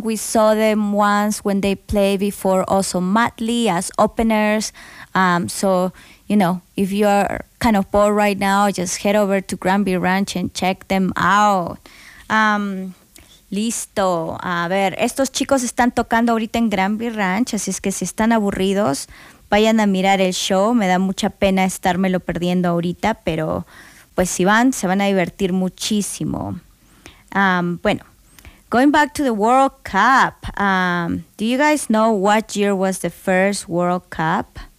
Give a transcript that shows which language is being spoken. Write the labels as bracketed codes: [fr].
[en] We saw them once when they played before also Matley as openers. So, you know, if you're kind of bored right now, just head over to Granby Ranch and check them out. [es] Listo. A ver, estos chicos están tocando ahorita en Granby Ranch, así es que si están aburridos, vayan a mirar el show. Me da mucha pena estármelo perdiendo ahorita, pero pues si van, se van a divertir muchísimo. [en] Bueno, going back to the World Cup. Do you guys know what year was the first World Cup?